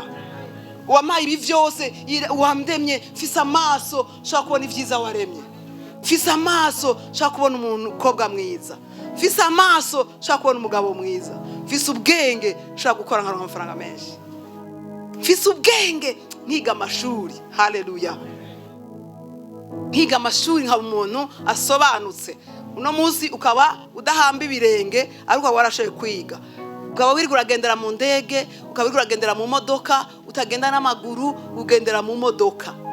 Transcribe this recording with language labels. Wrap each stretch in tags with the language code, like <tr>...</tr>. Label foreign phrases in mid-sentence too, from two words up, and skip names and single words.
<rn>Uwampaye ibi vyose, wamdemye, mfise amaso shaka kubona ivyiza waremye, mfise amaso shaka kubona umukobwa mwiza, mfise amaso shaka kubona umugabo mwiza, mfise ubwenge shaka gukora nkaronka amafaranga menshi, mfise ubwenge nkiga amashuri. Haleluya. Nkiga amashuri nkaba umuntu asobanutse. Uno munsi ukaba udahamba ibirenge ariko warashoye kwiga, ukaba wirigura uragendera mu ndege, ukaba wirigura uragendera mu modoka, utagenda n'amaguru, ugendera mu modoka.</rn>